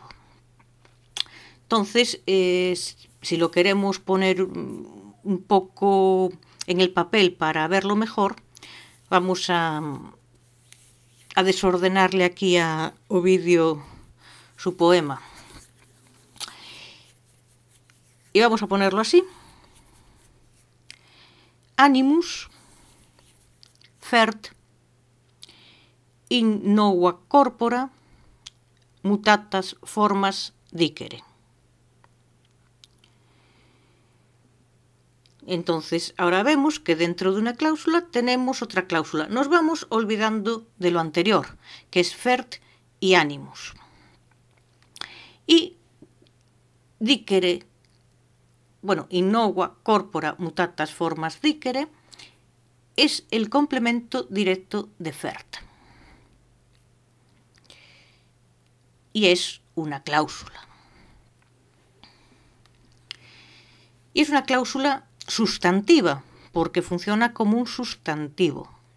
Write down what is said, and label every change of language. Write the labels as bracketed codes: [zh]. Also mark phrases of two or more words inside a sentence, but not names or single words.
[es] Entonces, si lo queremos poner un poco en el papel para verlo mejor, vamos a desordenarle aquí a Ovidio su poema. Y vamos a ponerlo así. [la] Animus fert in nova corpora mutatas formas dicere. [es] Entonces, ahora vemos que dentro de una cláusula tenemos otra cláusula. Nos vamos olvidando de lo anterior, que es fert y animus. Y dicere, bueno, [la] in nova corpora mutatas formas dicere, [es] es el complemento directo de fert. Y es una cláusula. Y es una cláusula sustantiva, porque funciona como un sustantivo.